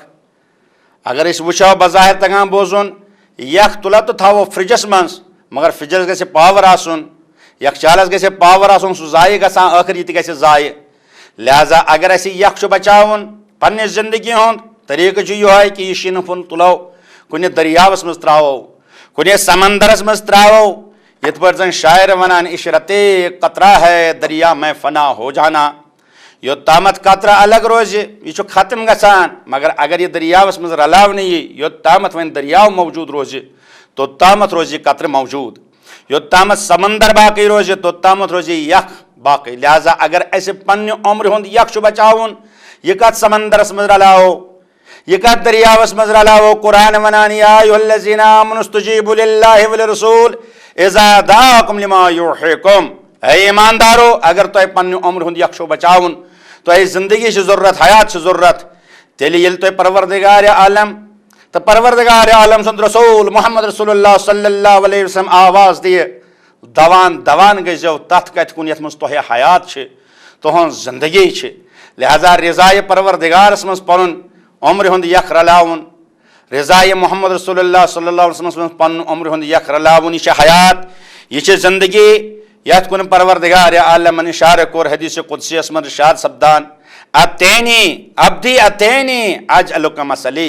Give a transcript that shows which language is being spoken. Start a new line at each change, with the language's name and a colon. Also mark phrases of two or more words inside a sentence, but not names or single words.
Kashmiri: اگر أسۍ وٕچھو بظاہر تگان بوزُن یکھ تُلو تہٕ تھاوو فرجس منٛز مگر فرجس گژھِ پاور آسُن یکھچالس گژھِ پاور آسُن سُہ ضایع گژھان ٲخر یہِ تہِ گژھِ ضایع. لہذا اگر اسہِ یکھ چھُ بچاوُن پننہِ زندگی ہُنٛد طریٖقہٕ چھُ یِہوے کہِ یہِ شیٖنہٕ پھوٚن تُلو کُنہِ دٔریاوس منٛز ترٛاوو کُنہِ سمندرس منٛز ترٛاوو یِتھ پٲٹھۍ زن شاعر ونان
Urdu: عشرتے قطرہ ہے دریا میں فنا ہو جانا.
Kashmiri: یوٚتامتھ قطرٕ الگ روزِ یہِ چھُ ختم گژھان مگر اگر یہِ دٔریاوس منٛز رلاونہٕ یی یوٚتامتھ وۄنۍ دٔریاو موجوٗد روزِ توٚتامتھ روزِ یہِ قطرٕ موجوٗد یوٚتامتھ سمندر باقٕے روزِ توٚتامتھ روزِ یہِ یکھ باقٕے. لہذا اگر اسہِ پننہِ عمرِ ہُنٛد یکھ چھُ بچاوُن یہِ کتھ سمندرس منٛز رلاوو یہِ کتھ دٔریاوس منٛز رلاوو. قرآن ونان
Arabic: یا ایھا الذین آمنوا استجیبوا للہ ولرسول اذا دعاکم لما یحییکم.
Kashmiri: اے ایماندارو اگر تۄہہِ پننہِ عمرِ ہُنٛد یکھ چھُو بچاوُن تۄہہِ زندگی چھِ ضروٗرت حیات چھِ ضروٗرت تیٚلہِ ییٚلہِ تۄہہِ پروردگارِ عالم تہٕ پروردگارِ عالم سُنٛد رسول
Arabic: محمد رسول اللہ صلی اللہ علیہ وسلم
Kashmiri: آواز دِیہِ دوان گٔژھۍزیو تتھ کتھِ کُن یتھ منٛز تۄہہِ حیات چھِ تُہنٛز زندگی چھِ. لہذا رضایہِ پروردگارس منٛز پنُن عمرِ ہُنٛد یکھ رلاوُن رضایہِ
Arabic: محمد رسول اللہ صلی اللہ علیہ وسلمس
Kashmiri: منٛز پنُن عمرِ ہُنٛد یکھ رلاوُن یہِ چھِ حیات یہِ چھِ زندگی یتھ کُن پروردگارِ عالمن اِشارٕ کوٚر حدیث قدسیس منٛز ارشاد سپدان
Arabic: اتینی عبدی اتینی اجعلک مثلی.